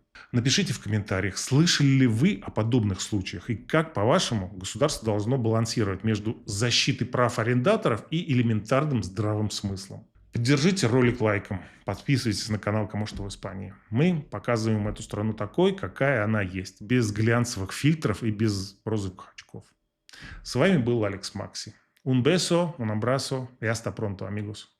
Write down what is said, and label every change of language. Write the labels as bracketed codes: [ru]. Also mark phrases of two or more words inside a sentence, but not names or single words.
[ru] Напишите в комментариях, слышали ли вы о подобных случаях и как, по-вашему, государство должно балансировать между защитой прав арендаторов и элементарным здравым смыслом. Поддержите ролик лайком, подписывайтесь на канал «Кому что в Испании». Мы показываем эту страну такой, какая она есть, без глянцевых фильтров и без розовых очков. С вами был Алекс Макси. [es] Un beso, un abrazo y hasta pronto, amigos.